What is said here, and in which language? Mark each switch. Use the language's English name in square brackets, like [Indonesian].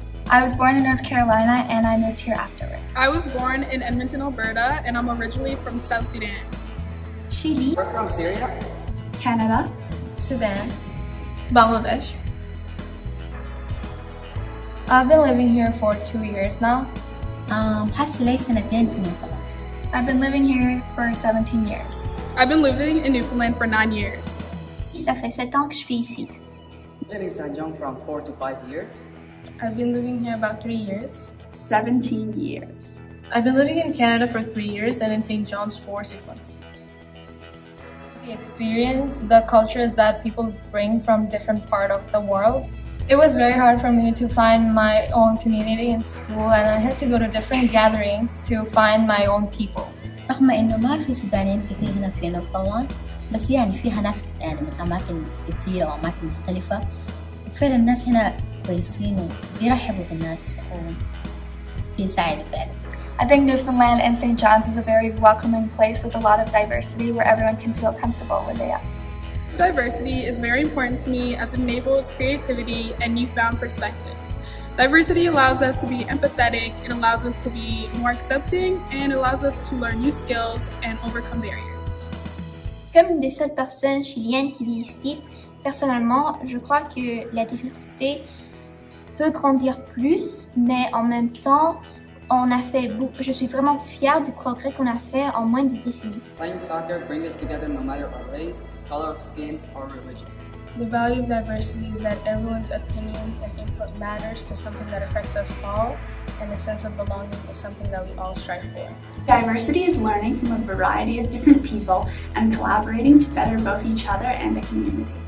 [English] I was born in North Carolina and I moved here afterwards. I was born in Edmonton, Alberta, and I'm originally from South Sudan. Chile. We're from Syria. Canada. Sudan. Bangladesh. I've been living here for 2 years now. [Arabic] هسه لي سنتين في نيوفنلاند. [English] I've been living here for 17 years. I've been living in Newfoundland for 9 years. [French] Ça fait 7 ans que je suis ici. [English] Living in St. John from 4 to 5 years. I've been living here about 3 years. 17 years. I've been living in Canada for 3 years and in St. John's for 6 months. The experience, the cultures that people bring from different part of the world. It was very hard for me to find my own community in school, and I had to go to different gatherings to find my own people. [Arabic] رغم إنه ما في سودانيين كثير هنا في نيوفنلاند، بس يعني فيها ناس يعني من أماكن كثيرة وأماكن مختلفة. فعلا الناس هنا كويسين وبيرحبوا بالناس وبيساعدوا فعلا. [English] I think Newfoundland and St. John's is a very welcoming place with a lot of diversity where everyone can feel comfortable where they are. Diversity is very important to me as it enables creativity and newfound perspectives. Diversity allows us to be empathetic, it allows us to be more accepting, and allows us to learn new skills and overcome barriers. [French] Comme une des seules personnes chiliennes qui vit ici, personnellement, je crois que la diversité peut grandir plus, mais en même temps, je suis vraiment fière du progrès qu'on a fait en moins de décennies. [English] Playing soccer brings us together no matter our race, color of skin, or religion. The value of diversity is that everyone's opinions and input matters to something that affects us all, and a sense of belonging is something that we all strive for. Diversity is learning from a variety of different people and collaborating to better both each other and the community.